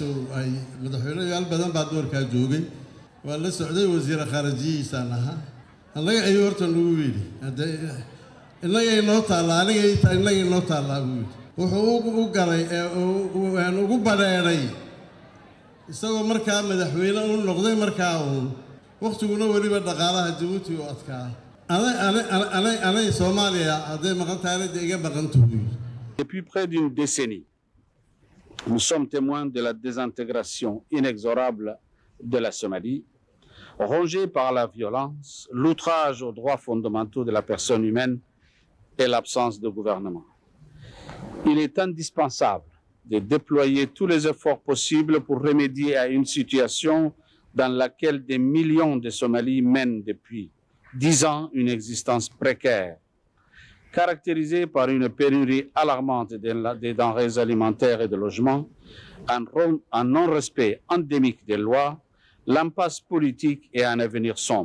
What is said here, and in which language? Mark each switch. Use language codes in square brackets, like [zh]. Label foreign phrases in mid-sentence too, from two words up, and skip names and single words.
[so] ay madaxweynayaal badan baa doorkaa joogay waa la socday wasiir khaarijiyihiisaan ahaa annaga ayuu horta nagu yidhi innaga inoo taallaa innaga inoo taallaa buu yidhi wuxuu u galay ugu badheedhay isagoo markaa madaxweyne u noqday markaa uun waqtiguna weliba dhaqaalaha Djibouti u adkaa anay Soomaaliya hadday maqan tahay iga maqantu buu yidhi. [fr] Depuis près d'une décennie, nous sommes témoins de la désintégration inexorable de la Somalie, rongée par la violence, l'outrage aux droits fondamentaux de la personne humaine et l'absence de gouvernement. Il est indispensable de déployer tous les efforts possibles pour remédier à une situation dans laquelle des millions de Somalis mènent depuis 10 ans une existence précaire, caractérisée par une pénurie alarmante des denrées alimentaires et de logements, un non-respect endémique des lois, l'impasse politique et un avenir sombre.